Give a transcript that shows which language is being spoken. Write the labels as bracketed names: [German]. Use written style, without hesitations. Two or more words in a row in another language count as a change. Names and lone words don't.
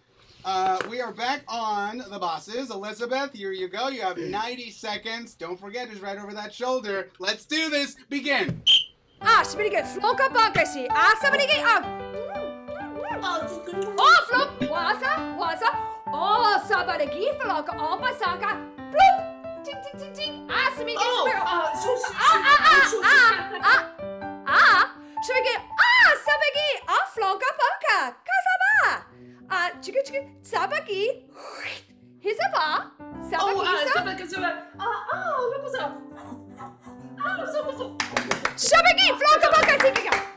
[English] We are back on the bosses. Elizabeth, here you go. You have 90 seconds. Don't forget who's right over that shoulder. Let's do this. Begin. Somebody get flonka bunkasi. Somebody get flunk. Wasa. Somebody get flonka. Basaka. Bloop. Ting ting ting ting. Somebody get Sabagi. Flonka bunka. Kasaba. Chicka chicka. Sabagi. Hisaba. Sabagi. Shabagi, flonka bunka, tika.